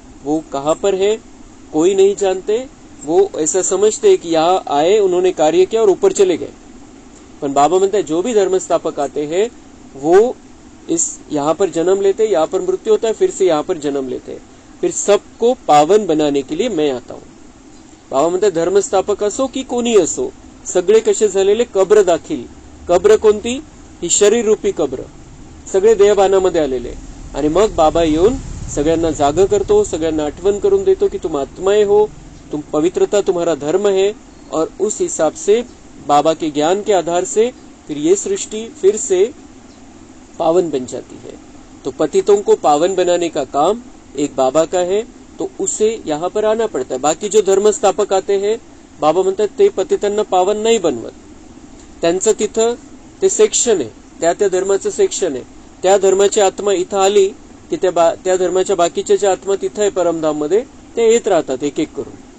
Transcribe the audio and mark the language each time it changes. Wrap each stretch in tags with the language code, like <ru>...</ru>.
<hi>वो कहाँ पर है कोई नहीं जानते. वो ऐसा समझते हैं कि यहाँ आए, उन्होंने कार्य किया और ऊपर चले गए. पण बाबा म्हणते हैं जो भी धर्म स्थापक आते हैं वो इस यहाँ पर जन्म लेते, यहाँ पर मृत्यु होता है, फिर से यहाँ पर जन्म लेते, फिर सबको पावन बनाने के लिए मैं आता हूँ.</hi> <mr>बाबा म्हणते धर्मस्थापक असो की कोणी असो, सगळे कसे झालेले कब्र दाखील. कब्र कोणती? ही शरीर रूपी कब्र. सगळे देहभानामध्ये आलेले. आणि मग बाबा येऊन सगळ्यांना जाग करतो, सगळ्यांना आठवण करून देतो की</mr> <hi>तुम आत्माएं हो, तुम पवित्रता तुम्हारा धर्म है. और उस हिसाब से बाबा के ज्ञान के आधार से फिर ये सृष्टि फिर से पावन बन जाती है. तो पतितों को पावन बनाने का काम एक बाबा का है, तो उसे यहाँ पर आना पड़ता है. बाकी जो धर्मस्थापक आते हैं</hi> <mr>बाबा म्हणतात ते पतितांना पावन नाही बनवत. त्यांचं तिथं ते सेक्शन आहे, त्या धर्माचं सेक्शन आहे. त्या धर्माची आत्मा इथं आली की त्या धर्माच्या बाकीच्या ज्या आत्मा तिथं आहे परमधाम मध्ये ते येत राहतात एक एक करून.</mr>